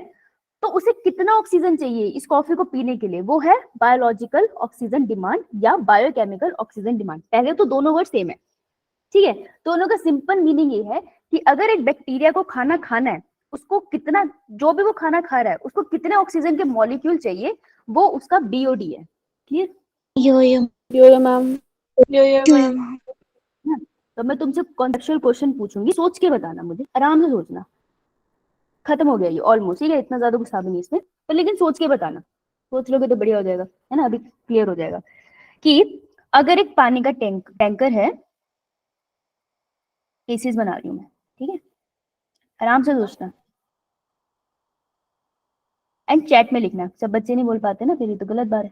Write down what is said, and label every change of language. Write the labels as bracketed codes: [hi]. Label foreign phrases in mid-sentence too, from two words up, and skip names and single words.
[hi] तो उसे कितना ऑक्सीजन चाहिए इस कॉफी को पीने के लिए, वो है [en] biological oxygen demand [hi] या [en] biochemical oxygen demand. [hi] पहले तो दोनों [en] word same [hi] है, ठीक है। दोनों का [en] simple meaning [hi] ये है कि अगर एक बैक्टीरिया को खाना खाना है उसको कितना, जो भी वो खाना खा रहा है उसको कितने ऑक्सीजन के मॉलिक्यूल चाहिए, वो उसका बीओडी है। क्लियर? यो यो [en] yo ma'am. यो यो [hi] तो मैं तुमसे [en] conceptual question [hi] पूछूंगी, सोच के बताना, मुझे आराम से सोचना। खत्म हो गया ये ऑलमोस्ट, ठीक है, इतना ज्यादा गुस्सा भी नहीं इसमें, पर लेकिन सोच के बताना, सोच लोगे तो बढ़िया हो जाएगा, है ना, अभी क्लियर हो जाएगा। कि अगर एक पानी का टैंकर है, केसेस बना रही हूँ मैं, ठीक है, आराम से सोचना [en] and chat [hi] में लिखना, सब बच्चे नहीं बोल पाते ना, फिर ये तो गलत बात है।